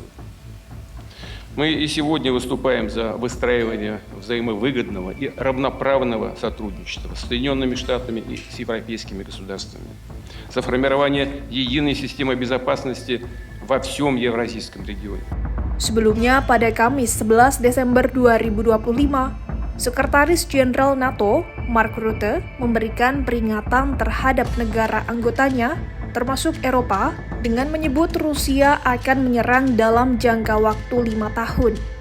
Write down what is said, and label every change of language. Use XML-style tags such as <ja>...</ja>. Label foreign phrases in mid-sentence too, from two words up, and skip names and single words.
<ru>Мы и сегодня выступаем за выстраивание взаимовыгодного и равноправного сотрудничества с Соединенными Штатами и с европейскими государствами, за формирование единой системы безопасности во всем Евразийском регионе.</ru> <id>Sebelumnya, pada Kamis 11 Desember 2025, Sekretaris Jenderal NATO, Mark Rutte, memberikan peringatan terhadap negara anggotanya, termasuk Eropa, dengan menyebut Rusia akan menyerang dalam jangka waktu 5 tahun.</id>